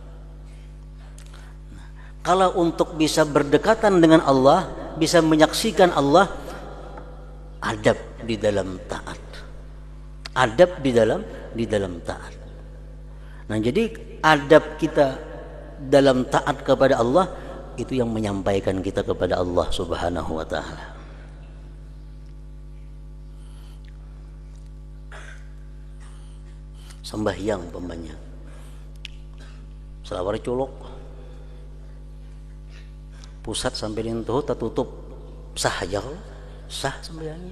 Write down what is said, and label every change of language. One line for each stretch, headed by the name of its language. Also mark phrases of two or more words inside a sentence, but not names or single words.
Indonesian: Nah, kalau untuk bisa berdekatan dengan Allah, bisa menyaksikan Allah, adab di dalam taat. Adab di dalam taat. Nah, jadi adab kita dalam taat kepada Allah itu yang menyampaikan kita kepada Allah
Arabic: سبحانه وتعالى.
Banjar: Sembahyang umpamanya, selawar colok, pusat sampai lintuh tertutup, sah aja, sah sembahyangnya.